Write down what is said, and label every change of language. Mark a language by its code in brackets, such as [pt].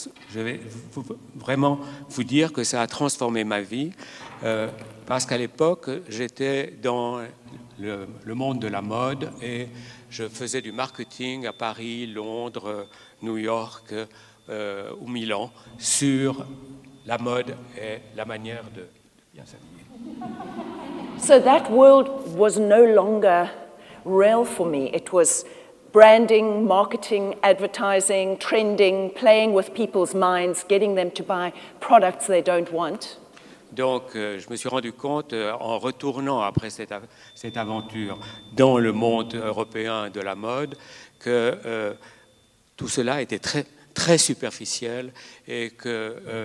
[fr] je vais vraiment vous dire que ça a transformé ma vie, parce qu'à l'époque, j'étais dans le monde de la mode et je faisais du marketing à Paris, Londres, New York ou Milan sur la mode et la manière de bien s'habiller. [en] So that world was no longer real for me. It was branding, marketing, advertising, trending, playing with people's minds, getting them to buy products they don't want. [fr] Donc, je me suis rendu compte, en retournant après cette aventure dans le monde européen de la mode, que tout cela était très, très superficiel et que